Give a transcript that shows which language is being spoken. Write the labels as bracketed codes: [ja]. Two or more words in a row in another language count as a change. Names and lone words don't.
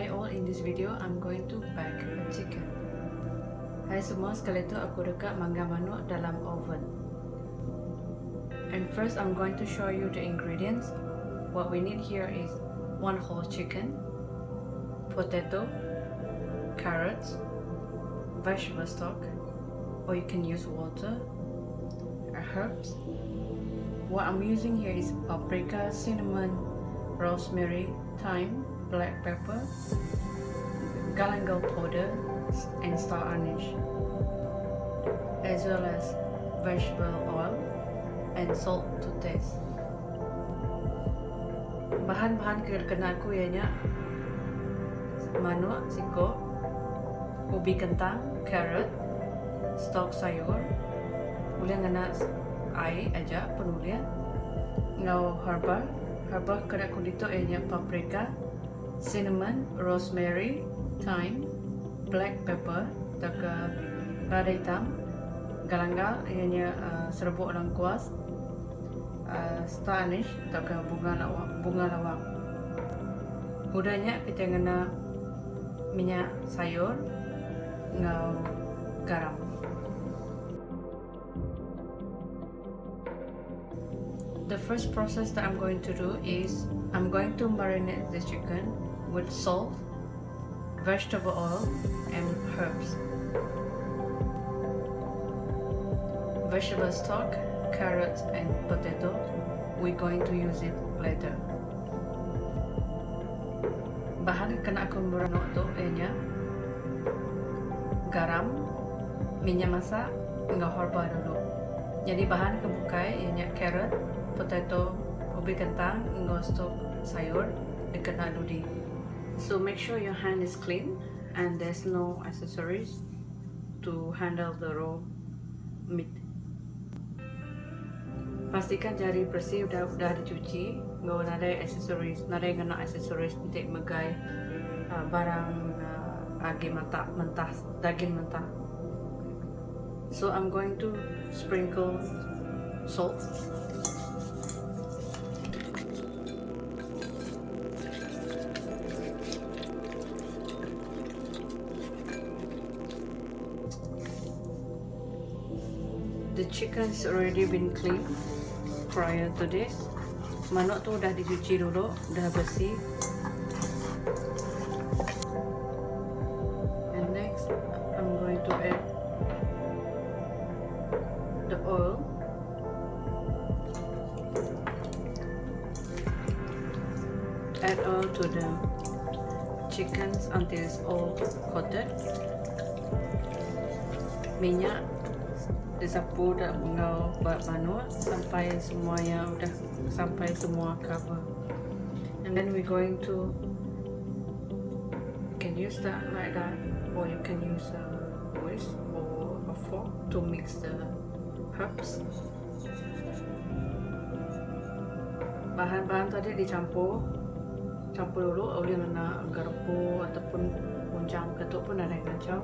[en] in this video, I'm going to bake a chicken. [iba] Hai semua, sekali tu aku dekat mangga manuk dalam oven. [en] And first I'm going to show you the ingredients. What we need here is 1 whole chicken, potato, carrots, vegetable stock, or you can use water, herbs. What I'm using here is paprika, cinnamon, rosemary, thyme, black pepper, galangal powder, and star anise, as well as vegetable oil and salt to taste. [iba] Bahan-bahan kena aku ianya manuk, siko, ubi kentang, carrot, stok sayur, boleh ngena air aja penulian, ngau herbal kena aku dito ianya [en] paprika, cinnamon, rosemary, thyme, black pepper, [iba] taka lada hitam, galangal ianya serbuk lengkuas, [en] star anise [iba] taka bunga lawang. Udahnya kita ngena minyak sayur, ngau garam. [en] The first process that I'm going to do is I'm going to marinate the chicken with salt, vegetable oil, and herbs. Vegetable stock, carrots, and potato, we're going to use it later. [iba] Bahan kena aku merenuk tu ianya garam, minyak masak, ngau herba dulu. Jadi bahan kebukai ianya [en] carrot, potato, [iba] ubi kentang, ngau stok sayur, dikena dudi. [en] So make sure your hand is clean and there's no accessories to handle the raw meat. [iba] Pastikan jari bersih dah dicuci, ngau nadai accessories, nadai kena accessories untuk megai barang daging mentah. [en] So I'm going to sprinkle salt. The chicken's already been cleaned prior to this. [iba] Manuk tu dah dicuci dulu, dah bersih. [en] And next, I'm going to add the oil. Add oil to the chickens until it's all coated. [iba] Minyak disapu dah ngau manuk sampai semuanya udah sampai semua cover. [en] And then we're going to, you can use that like that, or you can use a whisk or a fork to mix the herbs. [iba] Bahan-bahan tadi campur dulu, boleh guna garpu ataupun punjang ketuk pun ada yang kacau.